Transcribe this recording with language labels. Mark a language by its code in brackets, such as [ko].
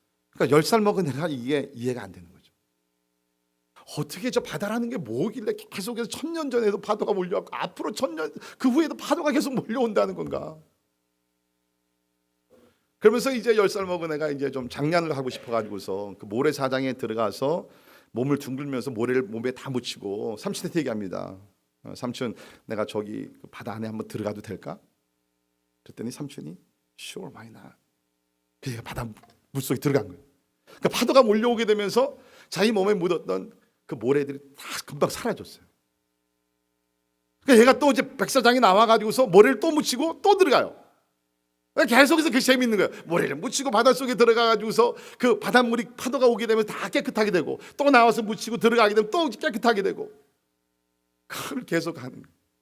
[ko] 그러니까 10살 먹은 애가 이게 이해가 안 되는 거죠. 어떻게 저 바다라는 게 뭐길래 계속해서 1000년 전에도 파도가 몰려왔고 앞으로 1000년 그 후에도 파도가 계속 몰려온다는 건가? 그러면서 이제 10살 먹은 애가 이제 좀 장난을 하고 싶어가지고서 그 모래사장에 들어가서 몸을 둥글면서 모래를 몸에 다 묻히고 삼촌한테 얘기합니다. 삼촌, 내가 저기 그 바다 안에 한번 들어가도 될까? 그랬더니 삼촌이 [en] Sure, why not? [ko] 그래서 바다 물속에 들어간 거예요. 그러니까 파도가 몰려오게 되면서 자기 몸에 묻었던 그 모래들이 다 금방 사라졌어요. 그러니까 얘가 또 이제 백사장이 나와가지고서 모래를 또 묻히고 또 들어가요. 계속해서 그 재밌는 거예요. 모래를 묻히고 바닷속에 들어가가지고서 그 바닷물이 파도가 오게 되면 다 깨끗하게 되고, 또 나와서 묻히고 들어가게 되면 또 깨끗하게 되고, 그걸 계속 하는 거예요.